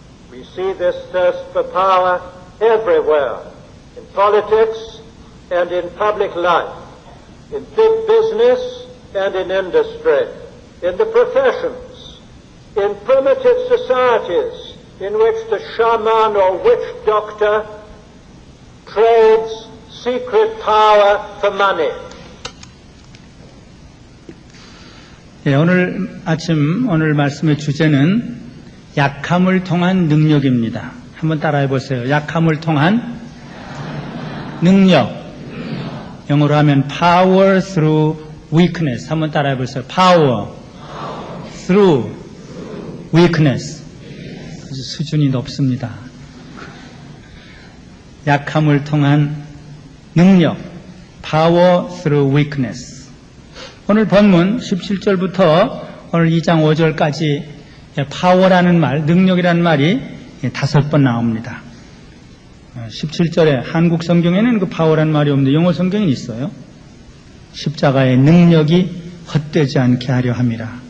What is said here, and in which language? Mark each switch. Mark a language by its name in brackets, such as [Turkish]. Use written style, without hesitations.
[English] We see this thirst for power everywhere, in politics and in public life, in big business and in industry, in the professions, in primitive societies in which the shaman or witch doctor trades secret power for money. [Korean] 오늘 말씀의 주제는 약함을 통한 능력입니다. 한번 따라해 보세요. 약함을 통한 능력. 영어로 하면 [English] power through weakness. [Korean] 한번 따라해 보세요. [English] power through weakness. [Korean] 수준이 높습니다. 약함을 통한 능력. [English] power through weakness. [Korean] 오늘 본문 17절부터 오늘 2장 5절까지 power라는 말, 능력이라는 말이 5번 나옵니다. 17절에 한국 성경에는 그 power라는 말이 없는데 영어 성경에는 있어요. 십자가의 능력이 헛되지 않게 하려 함이라.